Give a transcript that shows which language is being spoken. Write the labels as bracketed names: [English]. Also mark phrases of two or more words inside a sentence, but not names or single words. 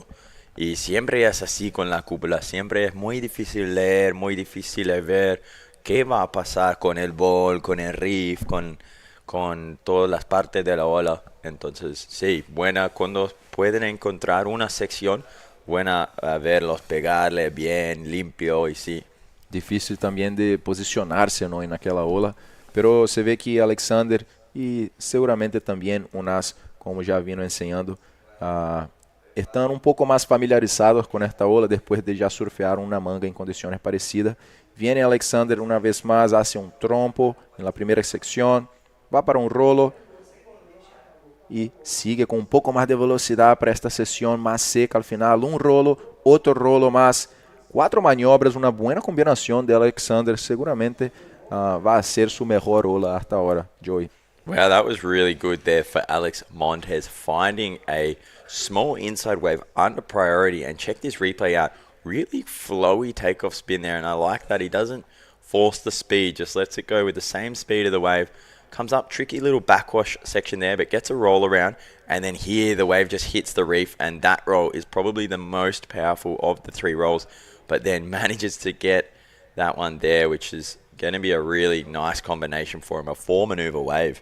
[Spanish] Y siempre es así con la cúpula, siempre es muy difícil leer, muy difícil ver qué va a pasar con el ball, con el riff, con todas las partes de la ola. Entonces, sí, buena cuando pueden encontrar una sección, buena a verlos pegarle bien, limpio y sí. [Portuguese] Difícil também de posicionar-se não, naquela ola, pero você vê que Alexander e seguramente também Unas, como já vino ensinando, estão um pouco mais familiarizados com esta ola depois de já surfear uma manga em condições parecidas. Viene Alexander uma vez mais, hace um trompo na primeira secção, vai para um rolo e sigue com um pouco mais de velocidade para esta sessão mais seca ao final. Um rolo, outro rolo mais. 4 maniobras, uma boa combinação de Alexander. Seguramente vai ser sua melhor ola [Spanish] hasta ahora, [Portuguese] Joey. [English] Wow, that was really good there for Alex Montes, finding a small inside wave under priority, and check this replay out. Really flowy takeoff spin there, and I like that he doesn't force the speed, just lets it go with the same speed of the wave. Comes up, tricky little backwash section there, but gets a roll around, and then here the wave just hits the reef, and that roll is probably the most powerful of the 3 rolls, but then manages to get that one there, which is going to be a really nice combination for him, a 4-maneuver wave.